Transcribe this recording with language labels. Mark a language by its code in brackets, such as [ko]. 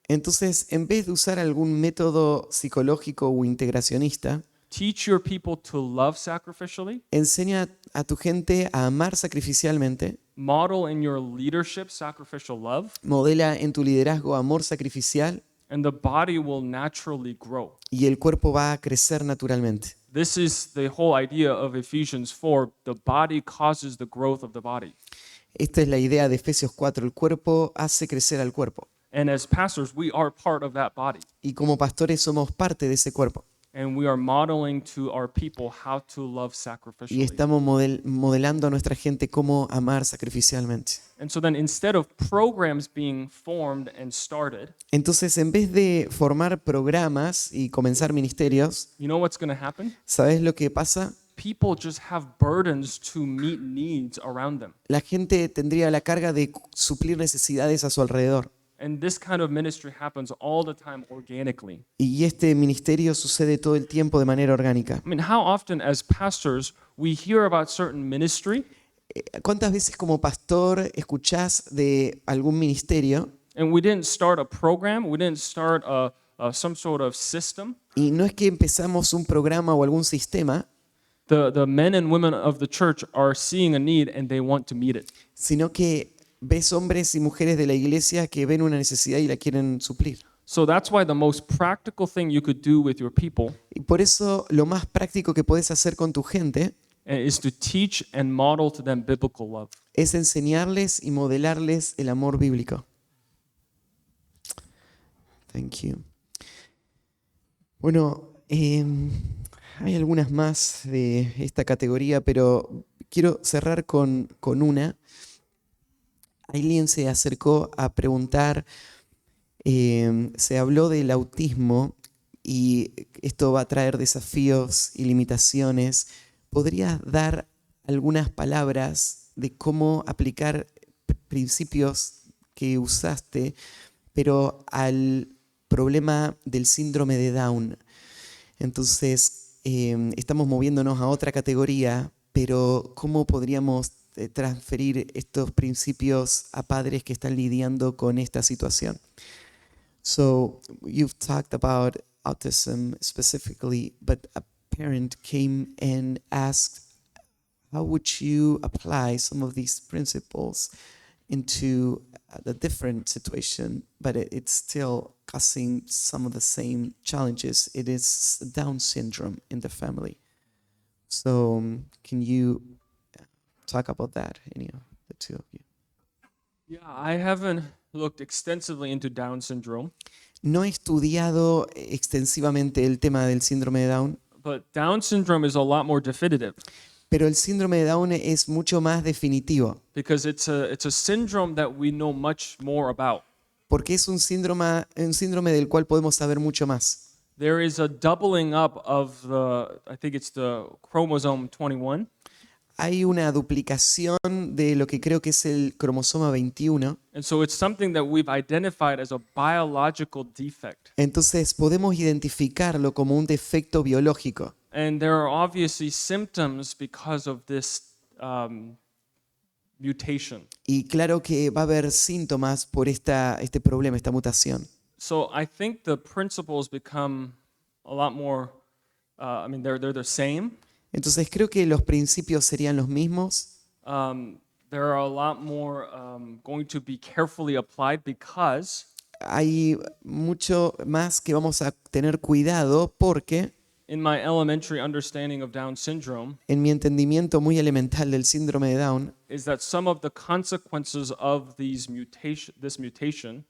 [es] Entonces, en vez de usar algún método psicológico o integracionista, [en] teach your people to love sacrificially, [es] enseña a tu gente a amar sacrificialmente, [en] model in your leadership sacrificial love, [es] modela en tu liderazgo amor sacrificial [en] and the body will naturally grow. [es] y el cuerpo va a crecer naturalmente. [en] This is the whole idea of Ephesians 4. The body causes the growth of the body. [es] Esta es la idea de Efesios 4, el cuerpo hace crecer al cuerpo. [en] And as pastors, we are part of that body. [es] Y como pastores somos parte de ese cuerpo. [en] And we are modeling to our people how to love [es] Y [en] sacrificially. [es] estamos modelando a nuestra gente cómo amar sacrificialmente. [en] And so then instead of programs being formed and started, [es] Entonces, en vez de formar programas y comenzar ministerios, [en] you know what's going to happen? [es] ¿sabes lo que pasa? [en] People just have burdens to meet needs around them. [es] La gente tendría la carga de suplir necesidades a su alrededor. [en] And this kind of ministry happens all the time organically. [es] Y este ministerio sucede todo el tiempo de manera orgánica. [en] I mean, how often as pastors we hear about certain ministry [es] ¿Cuántas veces como pastor escuchás de algún ministerio [en] and we didn't start a program, we didn't start some sort of system? [es] y no es que empezamos un programa o algún sistema, [en] The men and women of the church are seeing a need and they want to meet it. [es] sino que ves hombres y mujeres de la iglesia que ven una necesidad y la quieren suplir? [en] So that's why the most practical thing you could do with your people [es] Y por eso lo más práctico que puedes hacer con tu gente [en] is to teach and model to them biblical love. [es] es enseñarles y modelarles el amor bíblico. [en] Thank you. [es] Bueno, hay algunas más de esta categoría, pero quiero cerrar con una. Alguien se acercó a preguntar, se habló del autismo y esto va a traer desafíos y limitaciones. ¿Podrías dar algunas palabras de cómo aplicar principios que usaste, pero al problema del síndrome de Down? Entonces, estamos moviéndonos a otra categoría, pero ¿cómo podríamos transferir estos principios a padres que están lidiando con esta situación? [en] So, you've talked about autism specifically, but a parent came and asked, how would you apply some of these principles into a different situation, but it's still causing some of the same challenges? It is Down syndrome in the family. So can you talk about that, any of the two of you? Yeah, I haven't looked extensively into Down syndrome, [es] No he estudiado extensivamente el tema del síndrome de Down, [en] but Down syndrome is a lot more definitive [es] pero el síndrome de Down es mucho más definitivo, [en] because it's a syndrome that we know much more about. [es] porque es un síndrome del cual podemos saber mucho más. [en] There is a doubling up of I think it's the chromosome 21, [es] hay una duplicación de lo que creo que es el cromosoma 21. [en] And so it's something that we've identified as a biological defect. [es] Entonces podemos identificarlo como un defecto biológico. [en] And there are obviously symptoms because of this mutation. [es] Y claro que va a haber síntomas por este problema, esta mutación. [en] So I think the principles become a lot more, they're the same. [es] Entonces creo que los principios serían los mismos. [en] There are a lot more going to be carefully applied because [es] Hay mucho más que vamos a tener cuidado porque [en] in my elementary understanding of Down syndrome [es] en mi entendimiento muy elemental del síndrome de Down [en] is that some of the consequences of this mutation